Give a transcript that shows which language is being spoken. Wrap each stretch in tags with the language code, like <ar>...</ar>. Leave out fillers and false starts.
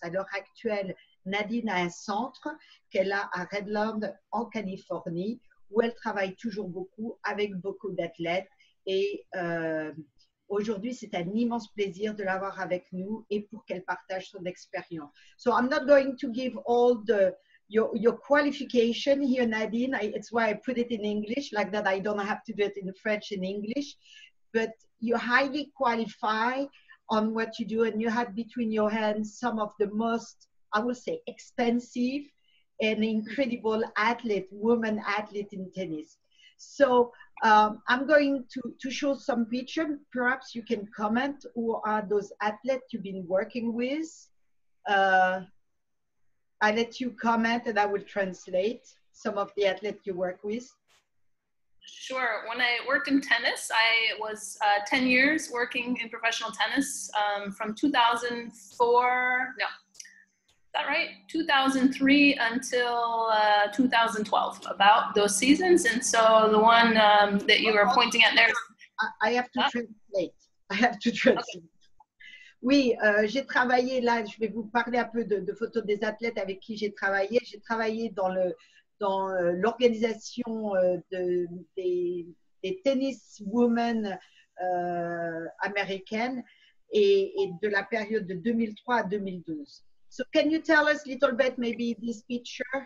<fr>À l'heure actuelle, Nadine a un centre qu'elle a à Redland, en Californie, où elle travaille toujours beaucoup avec beaucoup d'athlètes. Et aujourd'hui, c'est un immense plaisir de l'avoir avec nous et pour qu'elle partage son expérience.</fr> <en>So I'm not going to give all your qualification here, Nadine. It's why I put it in English, like that I don't have to do it in French and English. But you're highly qualified on what you do, and you had between your hands some of the most, I would say, expensive and incredible woman athlete in tennis. So I'm going to show some pictures. Perhaps you can comment who are those athletes you've been working with. I let you comment and I will translate some of the athletes you work with. Sure. When I worked in tennis, I was 10 years working in professional tennis from 2004, no, is that right? 2003 until 2012, about those seasons. And so the one that you were pointing at there. I have to translate. I have to translate. Okay.</en> <fr>Oui, j'ai travaillé là, je vais vous parler un peu de photos des athlètes avec qui j'ai travaillé. J'ai travaillé dans l'organisation des</fr> <en>tennis women</en> <fr>américaines et de la période de 2003 à 2012.</fr> <en>So can you tell us a little bit maybe this picture?</en>